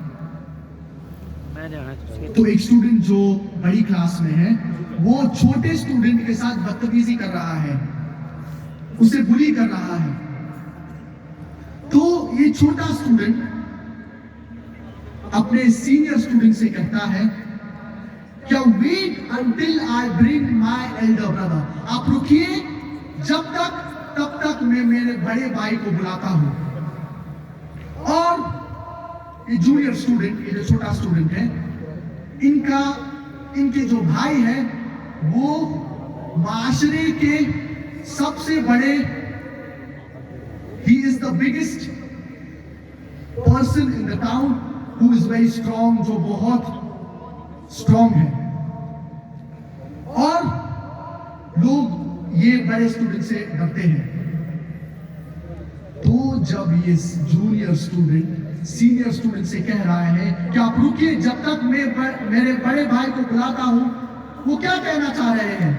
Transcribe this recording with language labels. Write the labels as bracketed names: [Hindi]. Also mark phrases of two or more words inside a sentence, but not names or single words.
[Urdu] تو ایک اسٹوڈنٹ جو بڑی کلاس میں ہے وہ چھوٹے اسٹوڈنٹ کے ساتھ بدتمیزی کر رہا ہے، اسے بلی کر رہا ہے، تو یہ چھوٹا اسٹوڈنٹ اپنے [English] senior student [Urdu] سے کہتا ہے کیا [English] wait until I bring my elder brother، [Urdu] آپ رکیے تب تک میں میرے بڑے بھائی کو بلاتا ہوں۔ اور یہ [English] junior student, [Urdu] یہ جو چھوٹا اسٹوڈنٹ ہے، ان کے جو بھائی ہیں وہ معاشرے کے سب سے بڑے، [English] he is the biggest person in the town who is very strong، [Urdu] جو بہت اسٹرانگ ہے، اور لوگ یہ بڑے اسٹوڈنٹ سے ڈرتے ہیں۔ تو جب یہ [English] junior student senior student [Urdu] سے کہہ رہا ہے کہ آپ رکیے جب تک میں میرے بڑے بھائی کو بلاتا ہوں، وہ کیا کہنا چاہ رہے ہیں؟